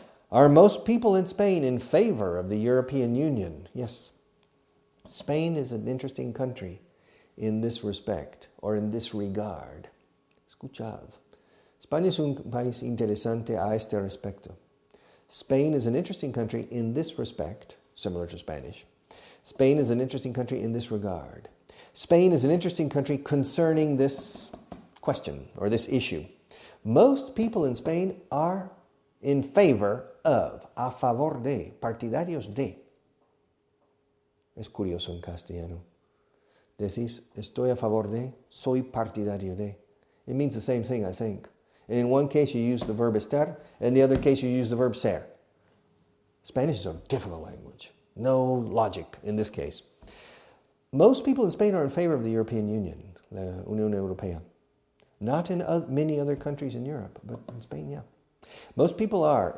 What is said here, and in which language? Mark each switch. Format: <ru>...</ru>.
<en>Are most people in Spain in favor of the European Union? Yes. Spain is an interesting country in this respect, or in this regard.</en> <es>Escuchad. España es un país interesante a este respecto.</es> <en>Spain is an interesting country in this respect, similar to Spanish. Spain is an interesting country in this regard. Spain is an interesting country concerning this question or this issue. Most people in Spain are in favor of, a favor de, partidarios de.</en> <es>Es curioso en castellano. Decís, estoy a favor de, soy partidario de.</es> <en>It means the same thing, I think. And in one case you use the verb estar, and in the other case you use the verb ser. Spanish is a difficult language. No logic in this case. Most people in Spain are in favor of the European Union, la Unión Europea. Not in many other countries in Europe, but in Spain, yeah. Most people are.</en>